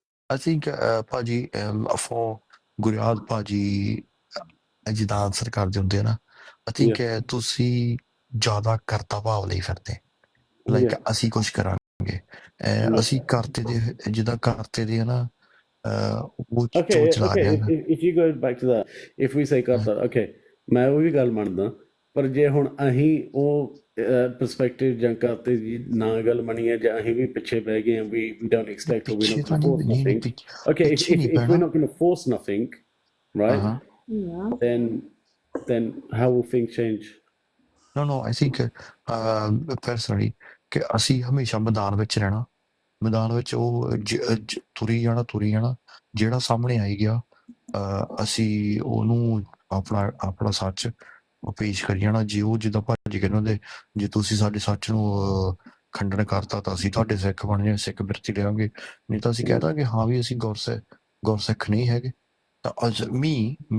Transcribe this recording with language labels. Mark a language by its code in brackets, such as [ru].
[en] I think [pa] ਭਾਜੀ for ਗੁਰਿਆਦ ਭਾਜੀ ਜਿੱਦਾਂ ਆਨਸਰ ਕਰਦੇ ਹੁੰਦੇ ਆ ਨਾ I think ਤੁਸੀਂ ਜ਼ਿਆਦਾ ਕਰਤਾ ਭਾਵ ਲਈ ਫਿਰਦੇ ਲਾਈਕ ਅਸੀਂ ਕੁਝ ਕਰਾਂਗੇ ਅਸੀਂ ਕਰਤੇ ਦੇ ਜਿੱਦਾਂ ਕਰਤੇ ਦੇ ਨਾ ਉਹ [en] Okay, [pa] ਚਲਾ [en] okay. [pa] ਰਿਹਾ [en] If you go back to that, if we say [pa] ਕਰਤਾ, okay, ਮੈਂ ਉਹ ਵੀ ਗੱਲ ਮੰਨਦਾ ਪਰ ਜੇ ਹੁਣ ਅਸੀਂ ਉਹ perspective ਜਾਂ ਕਰਤੇ ਦੀ ਨਾ ਗੱਲ ਮੰਨੀ ਹੈ ਜਾਂ ਅਸੀਂ ਵੀ ਪਿੱਛੇ ਬਹਿ ਗਏ ਹਾਂ [en] we don't expect or we're not going to force nothing. Okay, if we're not going to force nothing, right? Then how will things change? No, I think personally [pa] ਕਿ ਅਸੀਂ ਹਮੇਸ਼ਾ ਮੈਦਾਨ ਵਿੱਚ ਰਹਿਣਾ ਮੈਦਾਨ ਵਿੱਚ ਉਹ ਤੁਰੀ ਜਾਣਾ ਜਿਹੜਾ ਸਾਹਮਣੇ ਆਈ ਗਿਆ ਅਸੀਂ ਉਹਨੂੰ ਆਪਣਾ ਸੱਚ ਉਹ ਪੇਸ਼ ਕਰੀ ਜਾਣਾ ਜੇ ਉਹ ਜਿੱਦਾਂ ਭਾਜੀ ਕਹਿੰਦੇ ਹੁੰਦੇ ਜੇ ਤੁਸੀਂ ਸਾਡੇ ਸੱਚ ਨੂੰ ਖੰਡਨ ਕਰਤਾ ਤਾਂ ਅਸੀਂ ਤੁਹਾਡੇ ਸਿੱਖ ਬਣ ਜਾਏ ਸਿੱਖ ਬਿਰਤੀ ਲਿਆਂਗੇ ਨਹੀਂ ਤਾਂ ਅਸੀਂ ਕਹਿ ਦਾਂਗੇ ਹਾਂ ਵੀ ਅਸੀਂ ਗੁਰਸਿੱਖ ਨਹੀਂ ਹੈਗੇ ਤਾਂ [en] me